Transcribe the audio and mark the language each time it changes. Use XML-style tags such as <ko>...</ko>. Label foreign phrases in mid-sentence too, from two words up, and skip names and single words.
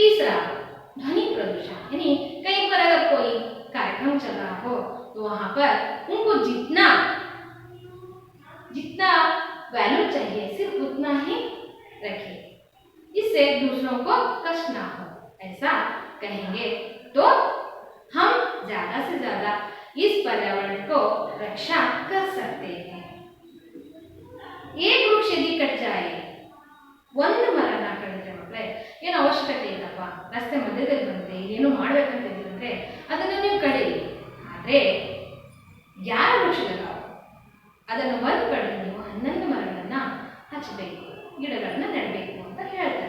<hi>तीसरा, ध्वनि प्रदूषण, यानी कहीं पर अगर कोई कार्यक्रम चल रहा हो तो वहां पर उनको जितना जितना वैल्यू चाहिए सिर्फ उतना ही रखिए, इससे दूसरों को कष्ट ना हो, ऐसा कहेंगे तो हम ज्यादा से ज्यादा इस पर्यावरण को रक्षा कर सकते हैं। एक वृक्ष यदि कट जाए</hi> <kn>ಒಂದು ಮರನ ಕಡಿದ್ರೆ ಮಕ್ಕಳೇ ಏನು ಅವಶ್ಯಕತೆ ಇಲ್ಲಪ್ಪ, ರಸ್ತೆ ಮಧ್ಯದಲ್ಲಿ ಬಂದ್ರೆ ಇದೇನು ಮಾಡ್ಬೇಕಂತ ಇದ್ರೆ ಅದನ್ನು ನೀವು ಕಡೀರಿ, ಆದ್ರೆ ಯಾರ ವೃಕ್ಷಗಳಾವ ಅದನ್ನು ಒಂದು ಕಡಿದ್ರೆ ನೀವು 11 ಮರಗಳನ್ನ ಹಚ್ಚಬೇಕು, ಗಿಡಗಳನ್ನ ನೆಡಬೇಕು ಅಂತ ಹೇಳ್ತಾರೆ.</kn>